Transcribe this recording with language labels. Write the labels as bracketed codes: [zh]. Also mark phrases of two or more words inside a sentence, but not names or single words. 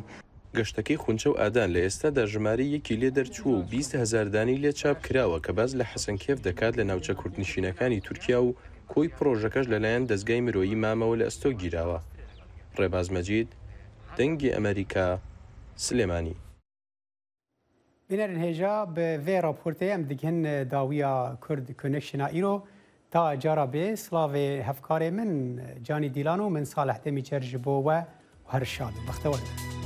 [ckb] گەشتەکەی خونچە و ئادان لە ئێستادا ژمارەی یەکی لێ دەرچووە و 20,000 دانی لێ چاپ کراوە کە باز لە حەسەنکێف دەکات لە ناوچە کوردنشینەکانی تورکیا و کۆی پرۆژەکەش لەلایەن دەستگای مرۆیی مامەوە لە ئەستۆ گیراوە. ڕێباز مەجید، دەنگی ئەمریکا، سلێمانی. [ku] بینەرن هێژا بە vê raporteyê em dikin dawiya Kurd Connection'a îro ta cara bê slavê hevkarê min Canî Dîlan û min Salih Demîcer ji bo we her şad bextewar.